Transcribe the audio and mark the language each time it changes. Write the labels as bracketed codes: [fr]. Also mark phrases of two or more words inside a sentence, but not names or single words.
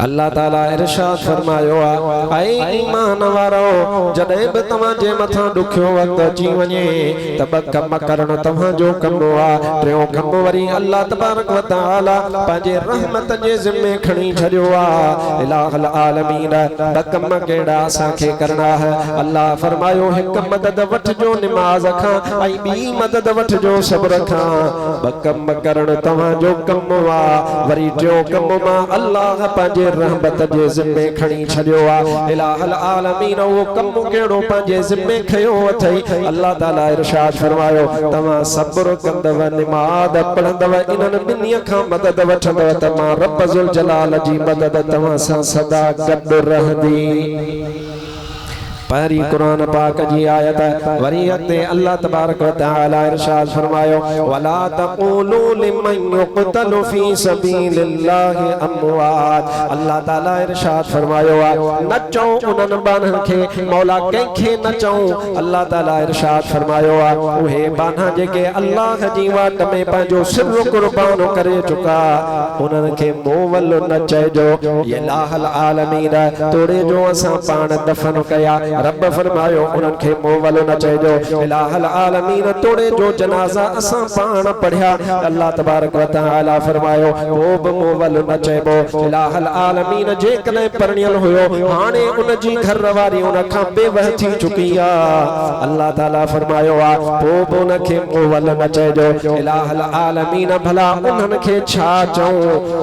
[sd] अल्लाह ताला इरशाद फरमायो ऐ ईमान वारो जॾहिं बि तव्हांजे मथां ॾुखियो वक़्तु अची वञे त ॿ कम करणु तव्हांजो कमु आहे। टियों कमु वरी [ar] الله تبارك وتعالى [sd] पंहिंजे रहमत जे ज़िम्मे खणी छॾियो आहे। [ar] إله العالمين [sd] ॿ कम कहिड़ा असांखे करणा है। अल्लाह फरमायो हिकु मदद वठिजो निमाज़ खां ऐं ॿी मदद वठिजो सब्र खां। ॿ कम करणु तव्हांजो कमु आहे। वरी टियों कमु मां अल्लाह पंहिंजे रहमत जे ज़िम्मे खणी छॾियो आहे। [ar] إله العالمين [sd] वो कमु कहिड़ो पंहिंजे ज़िम्मे खयो अथई। अल्लाह ताला इरशाद फरमायो तव्हां सब्र कंदव निमाज़ पढ़ंदव इन्हनि ॿिन्ही खां मदद वठंदव त मां [ar] رب ذو الجلال [sd] जी मदद तव्हां सां सदा गॾु रहंदी। पहरी कुरान पाक जी आयत वरी अॻिते [ar] الله تبارك وتعالى [sd] इरशाद फरमायो [ar] ولا تقولوا لمن يقتل في سبيل الله أموات. [sd] अल्लाह ताला इरशाद फरमायो न चओ उन्हनि बाननि खे मौला कंहिंखे न चओ। अल्लाह ताला इरशाद फरमायो उहे बाना जेके अल्लाह जी वाट में पंहिंजो सिर कुर्बान करे चुका उन्हनि खे मोवल न चइजो। [ar] إله العالمين [sd] तोड़े जो असां पाण दफन कया रब फरमायो उन्हनि खे मोवल न चइजो। [ar] إله العالمين [sd] तोड़े जो जनाज़ा असां पाण पढ़िया। [ar] الله تبارك وتعالى [sd] फरमायो वो बि मोवल न चइबो। [ar] إله العالمين [sd] जेकॾहिं परिणियल हुयो हाणे उन जी घर वारी उन खां बेवह थी चुकी आहे। अल्लाह ताला फरमायो वो बि उन खे मोवल न चइजो। [ar] إله العالمين [sd] भला उन्हनि खे छा चऊं।